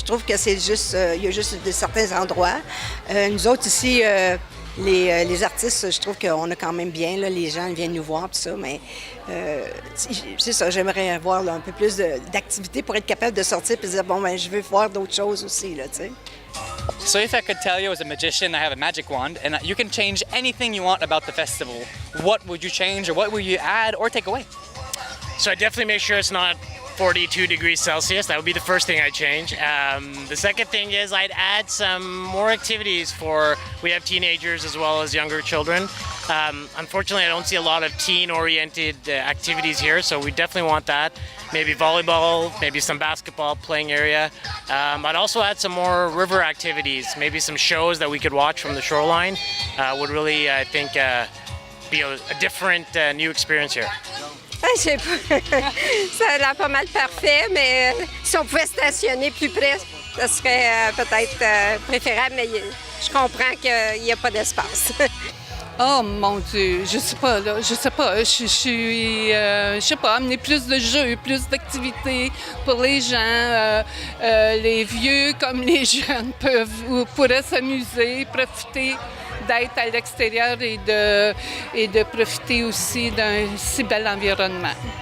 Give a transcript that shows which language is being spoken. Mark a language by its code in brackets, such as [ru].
[fr] Je trouve que c'est juste, il y a juste de certains endroits. Nous autres ici, les artistes, je trouve qu'on a quand même bien, là, les gens viennent nous voir, tout ça, mais c'est ça, j'aimerais avoir là, un peu plus d'activité pour être capable de sortir et de dire, bon, ben, je veux voir d'autres choses aussi, là, tu sais. [en] So if I could tell you as a magician I have a magic wand and you can change anything you want about the festival, what would you change or what would you add or take away? So I definitely make sure it's not 42 degrees Celsius. That would be the first thing I'd change. The second thing is I'd add some more activities we have teenagers as well as younger children. Unfortunately, I don't see a lot of teen-oriented activities here, so we definitely want that. Maybe volleyball, maybe some basketball playing area. I'd also add some more river activities, maybe some shows that we could watch from the shoreline. Would really, I think, be a different new experience here. [fr] Je sais pas. Ça a l'air pas mal parfait, mais si on pouvait stationner plus près, ça serait peut-être préférable, mais je comprends qu'il n'y a pas d'espace. Oh mon Dieu, je sais pas, là, je sais pas, je sais pas, amener plus de jeux, plus d'activités pour les gens, les vieux comme les jeunes pourraient s'amuser, profiter d'être à l'extérieur et de profiter aussi d'un si bel environnement.